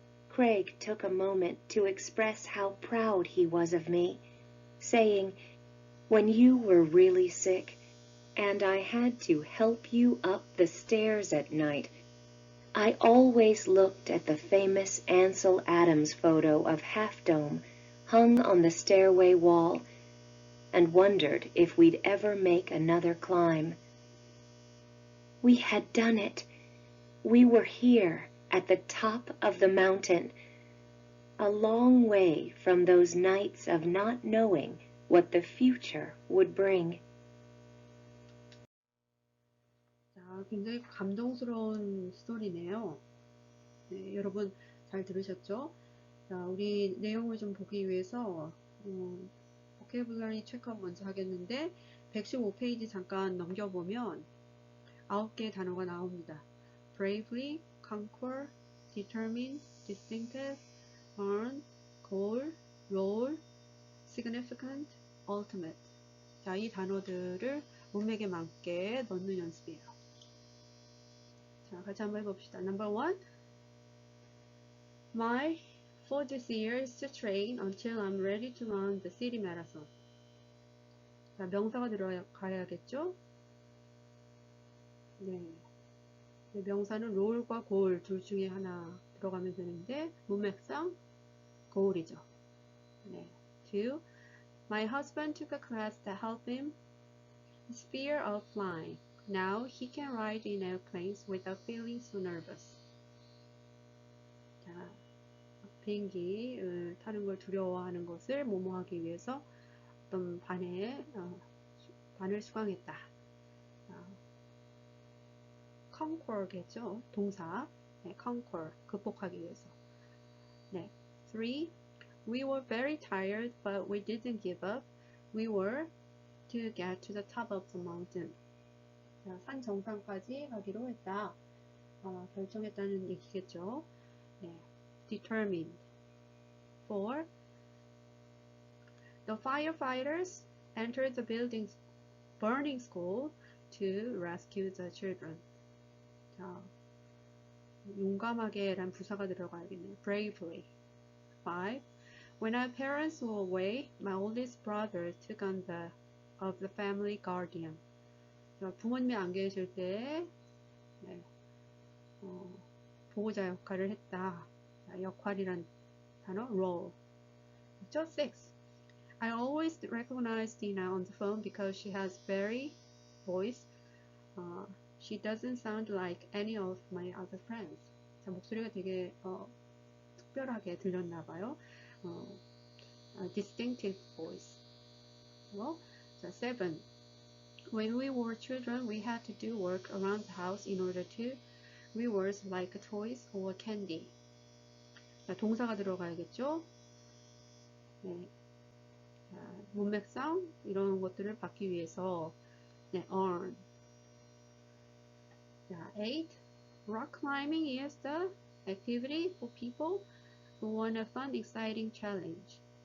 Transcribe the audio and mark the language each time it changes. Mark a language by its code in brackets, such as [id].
[en] Craig took a moment to express how proud he was of me, saying, "When you were really sick, and I had to help you up the stairs at night, I always looked at the famous Ansel Adams photo of Half Dome hung on the stairway wall and wondered if we'd ever make another climb." We had done it. We were here at the top of the mountain, a long way from those nights of not knowing what the future would bring. [ko] 자, 굉장히 감동스러운 스토리네요. 네, 여러분 잘 들으셨죠? 자, 우리 내용을 좀 보기 위해서 보케블러리 체크업 먼저 하겠는데 115페이지 잠깐 넘겨보면 9개의 단어가 나옵니다. [en] bravely, conquer, determine, distinctive, earn, goal, role, significant, ultimate. [ko] 자, 이 단어들을 문맥에 맞게 넣는 연습이에요. 자, 같이 한번 해봅시다. [en] Number 1. My for this year is to train until I'm ready to run the city marathon. [ko] 자, 명사가 들어가야겠죠? 네. 명사는 롤과 골 둘 중에 하나 들어가면 되는데 문맥상 goal이죠. 네. 2. [en] My husband took a class to help him his fear of flying. Now he can ride in airplanes without feeling so nervous. [ko] 자, 비행기를 타는 걸 두려워하는 것을 모모하기 위해서 어떤 반을 수강했다. conquer겠죠. 동사. 네, conquer, 극복하기 위해서. 네. 3. [en] We were very tired, but we didn't give up. We were to get to the top of the mountain. [ko] 자, 산 정상까지 가기로 했다. 결정했다는 얘기겠죠. 네. [en] Determined. [ko] 4. [en] The firefighters entered the burning school to rescue the children. [ko] 자, 용감하게 란 부사가 들어가야겠네요. [en] Bravely. [ko] 5. [en] When our parents were away, my oldest brother took on the family guardian. [ko] 부모님이 안 계실 때 네, 보호자 역할을 했다. 역할이란 단어 role. 그렇죠? 6. [en] I always recognize Dina on the phone because she has very voice. She doesn't sound like any of my other friends. [ko] 자, 목소리가 되게 특별하게 들렸나 봐요. [en] Distinctive voice. 자, 7. When we were children, we had to do work around the house in order to reward like toys or candy. [ko] 자, 동사가 들어가야겠죠? 네. 자, 문맥상 이런 것들을 받기 위해서 네, earn. 자, 8. [en] Rock climbing is the activity for people who want a fun, exciting challenge.